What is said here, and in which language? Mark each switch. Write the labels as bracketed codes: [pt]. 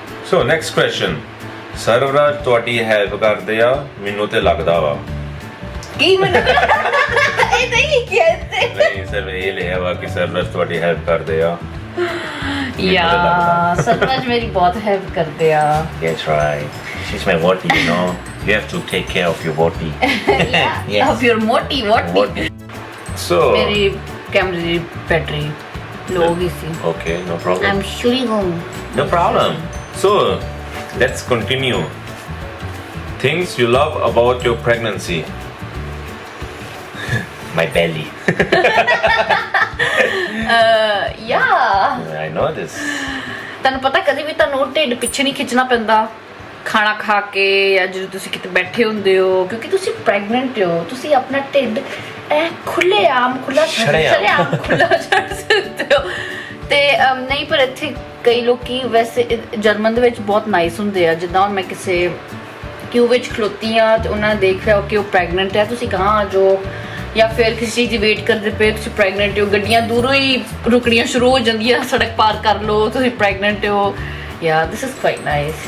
[pa] so next question ਸਰਵਰਾਜ ਤੁਹਾਡੀ help ਕਰਦੇ ਆ ਮੈਨੂੰ ਤੇ ਲੱਗਦਾ ਵਾ ਕੀ ਮੈਨੂੰ ਇਹ ਨਹੀਂ ਕਹਿੰਦੇ ਨਹੀਂ ਸਰ ਇਹ ਲਿਆ ਵਾ ਕਿ ਸਰਵਰਾਜ ਤੁਹਾਡੀ ਹੈਲਪ ਕਰਦੇ ਆ ਯਾ ਸਰਵਰਾਜ ਮੇਰੀ ਬਹੁਤ ਹੈਲਪ ਕਰਦੇ ਆ [en] that's right she's my woti you know you have to take care of your woti yeah of your moti what so [pa] ਮੇਰੀ ਕੈਮਰੇ ਦੀ ਬੈਟਰੀ ਲੋ ਗਈ ਸੀ [en] okay no problem I'm shooting home no problem so let's continue things you love about your pregnancy my belly yeah I know this [pa] ਤੁਹਾਨੂੰ ਪਤਾ ਕਦੇ ਵੀ ਤੁਹਾਨੂੰ ਢਿੱਡ ਪਿੱਛੇ ਨਹੀਂ ਖਿੱਚਣਾ ਪੈਂਦਾ ਖਾਣਾ ਖਾ ਕੇ ਜਾਂ ਜਦੋਂ ਤੁਸੀਂ ਕਿਤੇ ਬੈਠੇ ਹੁੰਦੇ ਹੋ ਕਿਉਂਕਿ ਤੁਸੀਂ ਪ੍ਰੈਗਨੈਂਟ ਹੋ ਤੁਸੀਂ ਆਪਣਾ ਢਿੱਡ ਖੁੱਲ੍ਹਾ ਛੱਡ ਸਕਦੇ ਹੋ ਤੇ ਨਹੀਂ ਪਰ ਇੱਥੇ ਕਈ ਲੋਕੀ ਵੈਸੇ ਜਰਮਨ ਦੇ ਵਿੱਚ ਬਹੁਤ ਨਾਈਸ ਹੁੰਦੇ ਆ ਜਿੱਦਾਂ ਹੁਣ ਮੈਂ ਕਿਸੇ ਕਿਊ ਵਿੱਚ ਖਲੋਤੀ ਆ ਤੇ ਉਹਨਾਂ ਨੇ ਦੇਖ ਲਿਆ ਕਿ ਉਹ ਪ੍ਰੈਗਨੈਂਟ ਹੈ ਤੁਸੀਂ ਕਹਾਂ ਆ ਜਾਓ ਜਾਂ ਫਿਰ ਕਿਸੇ ਚੀਜ਼ ਦੀ ਵੇਟ ਕਰਦੇ ਪਏ ਤੁਸੀਂ ਪ੍ਰੈਗਨੈਂਟ ਹੋ ਗੱਡੀਆਂ ਦੂਰੋਂ ਹੀ ਰੁਕਣੀਆਂ ਸ਼ੁਰੂ ਹੋ ਜਾਂਦੀਆਂ ਸੜਕ ਪਾਰ ਕਰ ਲਓ ਤੁਸੀਂ ਪ੍ਰੈਗਨੈਂਟ ਹੋ [en] yeah this is quite nice